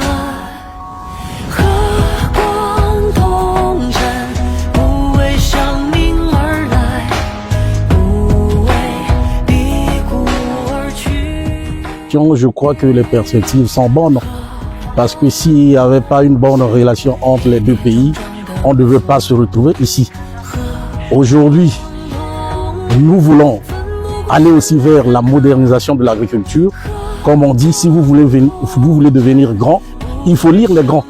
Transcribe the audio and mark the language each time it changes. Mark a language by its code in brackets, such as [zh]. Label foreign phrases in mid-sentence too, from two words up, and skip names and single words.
[zh] 和光同尘，不为生命而来，不为低谷而去。 [fr] Je crois que les perspectives sont bonnes, parce que s'il n'y avait pas une bonne relation entre les deux pays, on ne devait pas se retrouver ici. Aujourd'hui, nous voulons aller aussi vers la modernisation de l'agriculture. Comme on dit, si vous voulez devenir grand, il faut lire les grands.